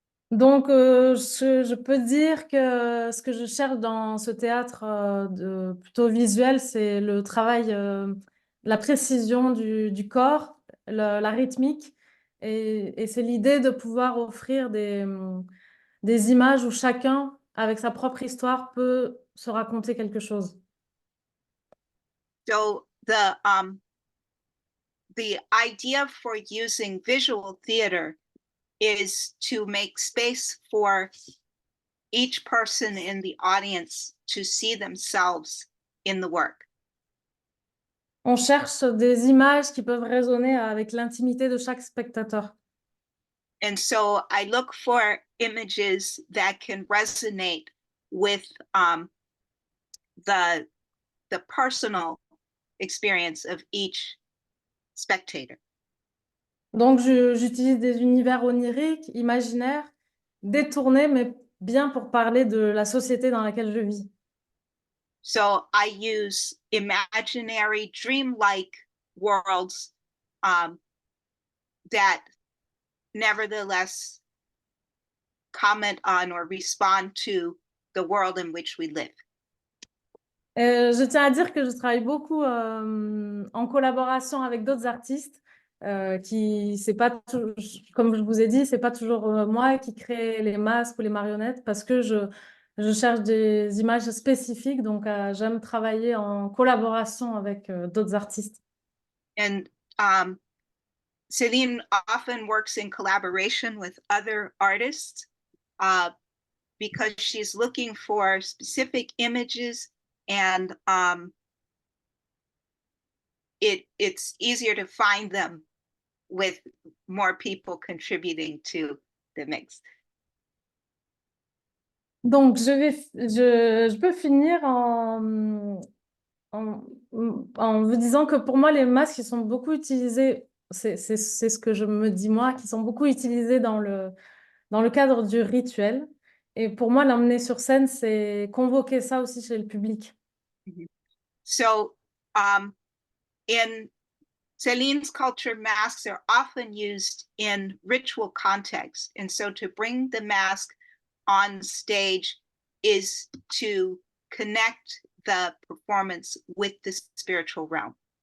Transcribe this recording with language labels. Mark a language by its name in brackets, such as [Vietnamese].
[French] Donc, je peux dire que ce que je cherche dans ce théâtre plutôt visuel, c'est le travail, la précision du corps, la rythmique, et c'est l'idée de pouvoir offrir des images où chacun, avec sa propre histoire, peut se raconter quelque chose. [English] So the idea for using visual theater is to make space for each person in the audience to see themselves in the work. [French] On cherche des images qui peuvent résonner avec l'intimité de chaque spectateur. [English] And so I look for images that can resonate with the personal experience of each spectator. [French] Donc, j'utilise des univers oniriques, imaginaires, détournés, mais bien pour parler de la société dans laquelle je vis. [English] So I use imaginary, dreamlike worlds that nevertheless comment on or respond to the world in which we live. [French] Je tiens à dire que je travaille beaucoup en collaboration avec d'autres artistes c'est pas tout, comme je vous ai dit, c'est pas toujours moi qui crée les masques ou les marionnettes parce que je cherche des images spécifiques, donc j'aime travailler en collaboration avec d'autres artistes. [English] And Celine often works in collaboration with other artists because she's looking for specific images, and it's easier to find them with more people contributing to the mix. [French] Donc, je peux finir en vous disant que pour moi, les masques, ils sont beaucoup utilisés, c'est ce que je me dis moi, qui sont beaucoup utilisés dans le cadre du rituel. Et pour moi, l'emmener sur scène, c'est convoquer ça aussi chez le public. [English] So in Celine's culture, masks are often used in ritual context. And so to bring the mask on stage is to connect the performance with the spiritual realm.